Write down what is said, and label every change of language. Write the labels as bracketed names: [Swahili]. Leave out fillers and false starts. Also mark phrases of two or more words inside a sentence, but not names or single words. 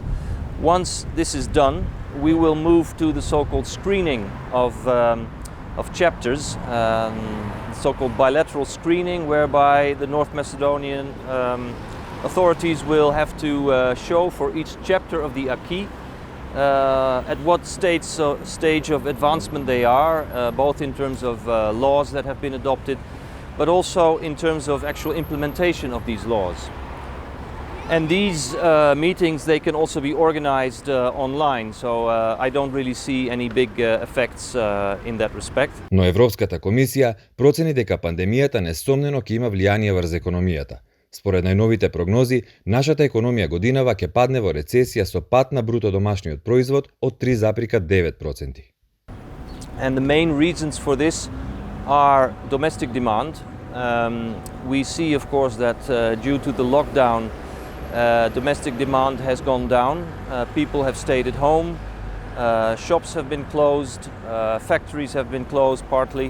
[English] Once this is done, we will move to the so-called screening of chapters, so-called bilateral screening, whereby the North Macedonian authorities will have to show for each chapter of the acquis at what stage of advancement they are, both in terms of laws that have been adopted, but also in terms of actual implementation of these laws. And these meetings, they can also be organized online, so I don't really see any big effects in that respect. [Macedonian] Но Европската комисија процени дека пандемијата несомнено ќе има влијание врз економијата. Според најновите прогнози, нашата економија годинава ќе падне во рецесија со пад на бруто домашниот производ од 3,9%. [English] And the main reasons for this are domestic demand. We see, of course, that due to the lockdown, domestic demand has gone down. People have stayed at home, shops have been closed, factories have been closed partly.